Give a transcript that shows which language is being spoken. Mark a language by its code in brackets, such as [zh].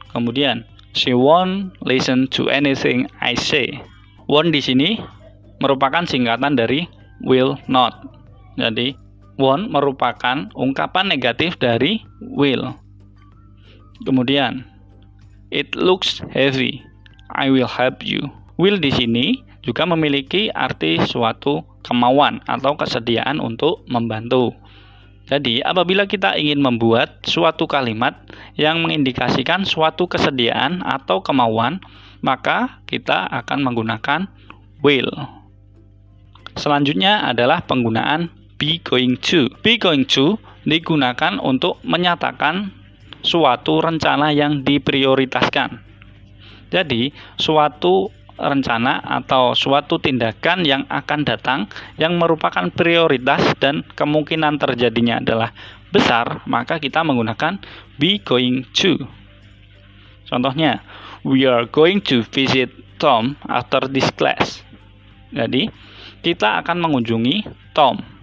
[id] Kemudian, [en] she won't listen to anything I say. [id] Won't di sini merupakan singkatan dari will not. Jadi, won't merupakan ungkapan negatif dari will. Kemudian, [en] it looks heavy. I will help you. [id] Will di sini juga memiliki arti suatu kemauan atau kesediaan untuk membantu. Jadi, apabila kita ingin membuat suatu kalimat yang mengindikasikan suatu kesediaan atau kemauan, maka kita akan menggunakan will. Selanjutnya adalah penggunaan be going to. Be going to digunakan untuk menyatakan suatu rencana yang diprioritaskan. Jadi, suatu rencana atau suatu tindakan yang akan datang yang merupakan prioritas dan kemungkinan terjadinya adalah besar, maka kita menggunakan be going to. Contohnya, [en] we are going to visit Tom after this class. [id] Jadi, kita akan mengunjungi Tom.